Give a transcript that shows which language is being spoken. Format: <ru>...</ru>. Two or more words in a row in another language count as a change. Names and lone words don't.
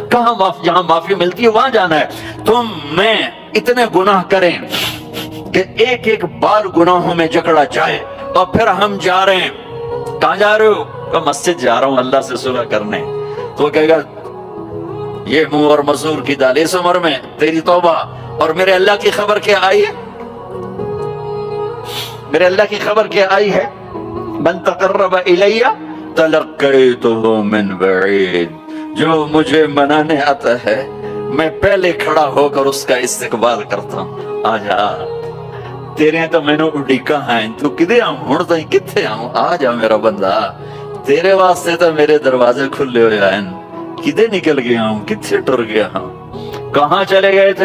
<ur>کہاں جہاں معافی ملتی ہے وہاں جانا ہے۔ تم میں اتنے گناہ کریں کہ ایک ایک بار گناہوں میں جکڑا جائے، اور پھر ہم جا رہے ہیں، کہاں جا رہے ہو؟ کہ مسجد جا رہا ہوں اللہ سے صلح کرنے، تو وہ کہے گا یہ منہ اور مسور کی دال، اس عمر میں تیری توبہ، اور میرے اللہ کی خبر کیا آئی ہے؟ میرے اللہ کی خبر کیا آئی ہے؟</ur> <ar>من تقرب الی تلقیتہ من بعید،</ar> <ur>جو مجھے منانے آتا ہے میں پہلے کھڑا ہو کر اس کا استقبال کرتا ہوں،</ur> <pa>آجا تیرے تو میں نے اڈیکا ہیں، تو کدے آؤں ہونتا ہی کتھے آؤں،</pa> <ur>آجا میرا بندہ، تیرے واسطے تو میرے دروازے کھلے ہوئے ہیں،</ur> <pa>کدے نکل گیا ہوں،</pa> <ur>کتھے ٹر گیا ہوں، کہاں چلے گئے تھے؟</ur>